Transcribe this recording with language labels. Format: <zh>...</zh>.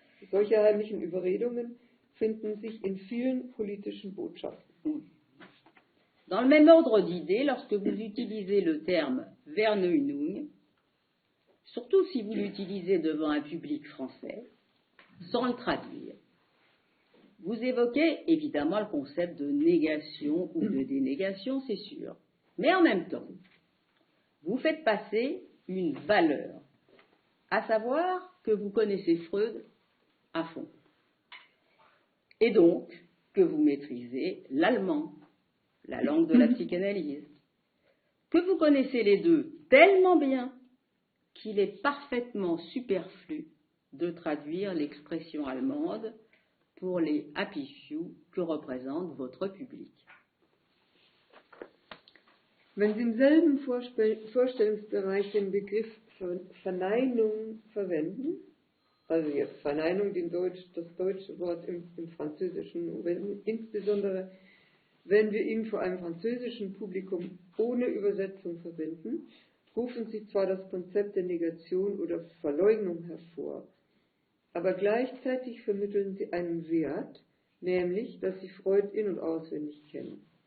<de>Solche heimlichen Überredungen finden sich in vielen politischen Botschaften.</de> <fr>Dans le même ordre d'idée, lorsque vous utilisez le terme Verneuilung, surtout si vous l'utilisez devant un public français, sans le traduire, vous évoquez évidemment le concept de négation ou de dénégation, c'est sûr. Mais en même temps, vous faites passer une valeur, à savoir que vous connaissez Freud à fond. Et donc, que vous maîtrisez l'allemand, la langue de la psychanalyse, que vous connaissez les deux tellement bien qu'il est parfaitement superflu de traduire l'expression allemande pour les happy few que représente votre public.</fr> <de>Wenn Sie im selben Vorstellungsbereich den Begriff Verneinung verwenden, also jetzt Verneinung, das deutsche Wort im Französischen, insbesondere wenn wir ihn vor einem französischen Publikum ohne Übersetzung verwenden, rufen Sie zwar das Konzept der Negation oder Verleugnung hervor, aber gleichzeitig vermitteln Sie einen Wert, nämlich, dass Sie Freud in- und auswendig kennen.</de>